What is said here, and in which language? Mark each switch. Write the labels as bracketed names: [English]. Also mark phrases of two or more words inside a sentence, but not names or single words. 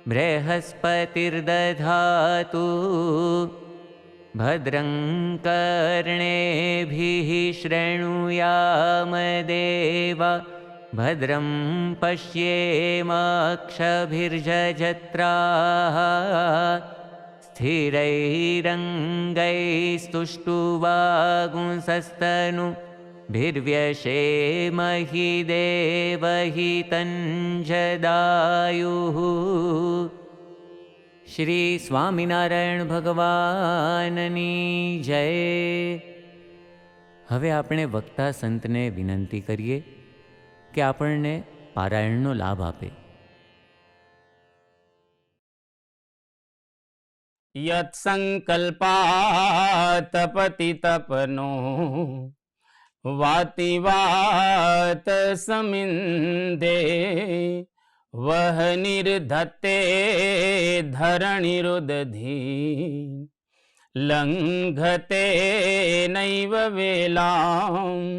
[Sanskrit] बृहस्पतिर्दधातु भद्रं कर्णेभिः शृणुयाम देवा भद्रं पश्येमाक्षभिर्यजत्राः स्थिरैरङ्गैस्तुष्टुवागुंसस्तनुभिर्व्यशेमहि देवहितञ्जदायुः। [Gujarati] શ્રી સ્વામિનારાયણ ભગવાનની જય। હવે આપણે વક્તા સંતને વિનંતી કરીએ કે આપણને પારાયણનો લાભ આપે. [Sanskrit] યત સંકલ્પાત પતિતપનો વાતિ વાત સમિંદે વહ નિર્ધતે ધરણીરુદધી લંઘતે નૈવ વેલામ